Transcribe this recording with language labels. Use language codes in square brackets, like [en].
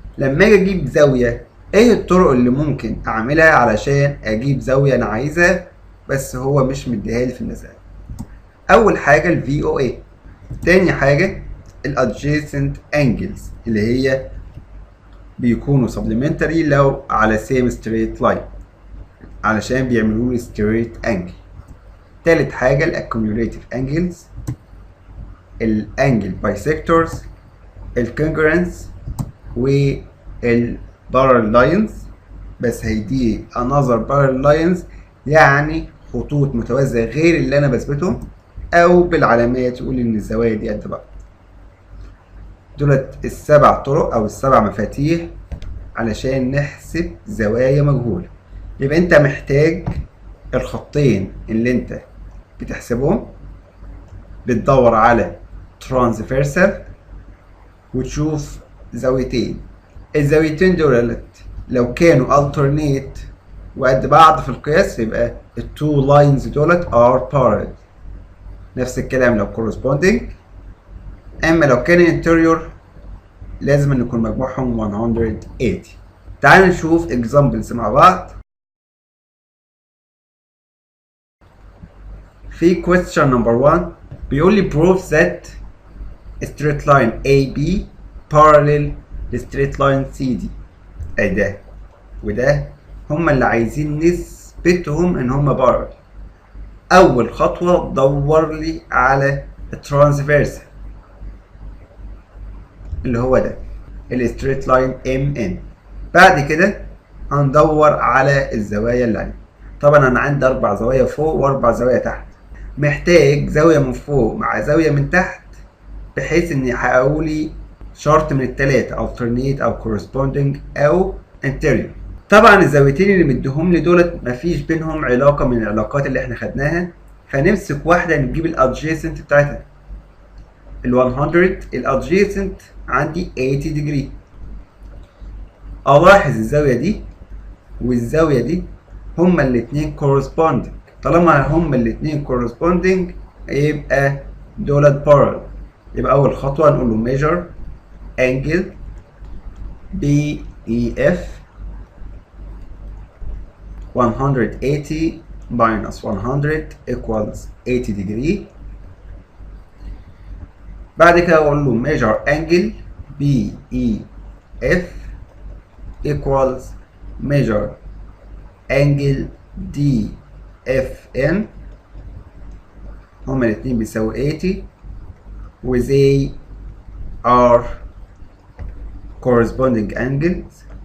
[ar] لما اجي اجيب زاوية ايه الطرق اللي ممكن اعملها علشان اجيب زاوية انا عايزها بس هو مش مديها لي في المسألة؟ اول حاجة ال V.O.A، تاني حاجة ال adjacent angles اللي هي بيكونوا supplementary لو على [en] same straight line [ar] علشان بيعملوا لي straight angle. تالت حاجة [en] ال accumulative angles، ال angle bisectors، ال congruence وال parallel lines. [ar] بس هيدي [en] another parallel lines [ar] يعني خطوط متوازية غير اللي أنا بثبتهم، أو بالعلامات يقول إن الزوايا دي قد بعض. دولت السبع طرق أو السبع مفاتيح علشان نحسب زوايا مجهولة. يبقى أنت محتاج الخطين اللي أنت بتحسبهم، بتدور على transversal وتشوف زاويتين. الزاويتين دولت لو كانوا alternate وقد بعض في القياس يبقى التو لاينز دولت [en] are parallel. [ar] نفس الكلام لو corresponding. اما لو كان interior لازم ان يكون مجموعهم 180. تعالوا نشوف examples مع بعض. [en] في question number 1 [ar] بيقول لي [en] prove that straight line AB parallel straight line CD. [ar] اي ده وده هما اللي عايزين نثبتهم ان هما parallel. اول خطوة دور لي على الترانسفيرسال اللي هو ده الستريت لاين MN. بعد كده هندور على الزوايا اللي عندي. طبعا انا عندي 4 زوايا فوق و4 زوايا تحت، محتاج زاوية من فوق مع زاوية من تحت بحيث ان يحققوا لي شرط من التلاتة alternate او corresponding او interior. طبعا الزاويتين اللي مديهم لي دولت مفيش بينهم علاقة من العلاقات اللي احنا خدناها، فنمسك واحدة نجيب الادجيسنت بتاعتها. ال 100 الادجيسنت عندي 80 degree. الاحظ الزاوية دي والزاوية دي هما الاتنين corresponding. طالما هما الاتنين corresponding يبقى دولت parallel. يبقى اول خطوة نقول له [en] measure angle BEF 180 minus 100 equals 80 degree. [ar] بعد كده اقول له [en] measure angle BEF F equals measure angle DFN. [ar] هما الاتنين بيساوي 80 و [en] they are corresponding angles.